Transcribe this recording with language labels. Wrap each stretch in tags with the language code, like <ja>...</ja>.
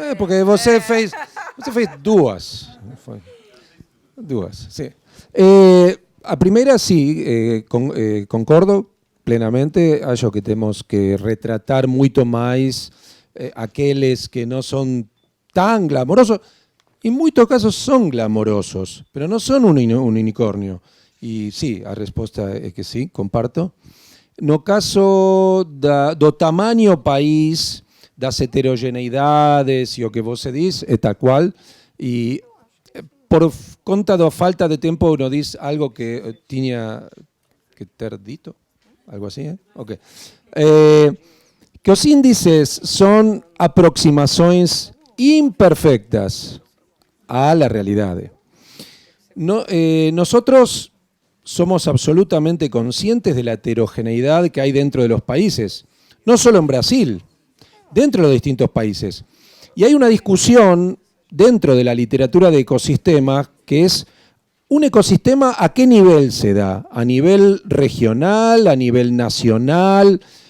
<pt>Porque você fez 2. Duas, sim. A primeira, sim, concordo plenamente. Acho que temos que retratar muito mais aqueles que não são tão glamorosos.</pt> <es>En muchos casos son glamorosos, pero no son un unicornio. Y sí,</es> <pt>a resposta é que</pt> <es>sí, comparto.</es> <pt>No caso do tamaño país, das heterogeneidades e o que você diz, é</pt> <es>tal cual.</es> <pt>E por conta da falta de tempo, uno diz algo que tinha que ter dito, algo assim, Ok. Que os índices</pt> <es>son aproximações imperfectas a la realidad. Nosotros somos absolutamente conscientes de la heterogeneidad que hay dentro de los países, no solo en Brasil, dentro de los distintos países. Y hay una discusión dentro de la literatura de ecosistemas que es un ecosistema a qué nivel se da, a nivel regional, a nivel nacional.</es>